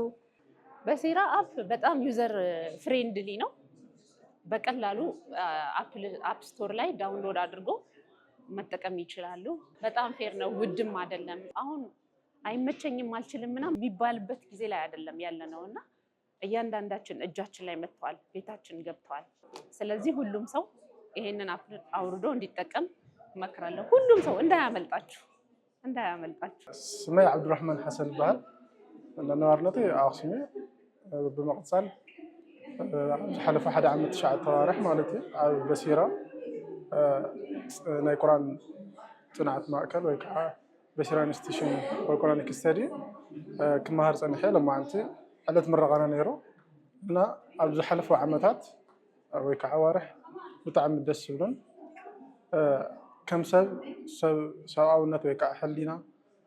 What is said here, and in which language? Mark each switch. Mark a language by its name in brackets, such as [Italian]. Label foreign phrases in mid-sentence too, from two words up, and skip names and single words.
[Amharic] በሲራ አፕ በጣም [English] user friendly [Amharic] ነው። በቀላሉ አፕ ስቶር ላይ ዳውንሎድ አድርጎ መጠቀም ይችላሉ። በጣም ፌር ነው፣ ውድም አይደለም። አሁን አይመቸኝም አልችልም ምናምን የሚባልበት ጊዜ ላይ አይደለም ያለ ነው እና እያንዳንዳችን እጃችን ላይ መጥቷል፣ ቤታችን ገብቷል። ስለዚህ ሁሉም ሰው ይሄንን አውርዶ እንዲጠቀም እመክራለሁ። ሁሉም ሰው እንዳያመልጣችሁ። [Tigrinya] ስሜ ዓብዱራሕማን ሐሰን ይበሃል። ነዋርነቴ ኣክሱም ብምቕፃል ዝሓለፈ 1 ዓመት 9 ተዋርሕ ማለት እዩ ኣብ በሲራ ናይ ቁርኣን ጥናዓት ማእከል ወይ ከዓ በሲራ ኢንስቲትዩሽን ወይ [English] Quranic study [Tigrinya] ክመሃር ፀኒሐ ሎማዓንቲ ዕለት ምረቓና ነይሩ እና ኣብ ዝሓለፉ ዓመታት ወይ ከዓ ኣዋርሕ ብጣዕሚ ደስ ዝብሉን ከም ሰብኣውነት ወይ ከዓ ሕሊና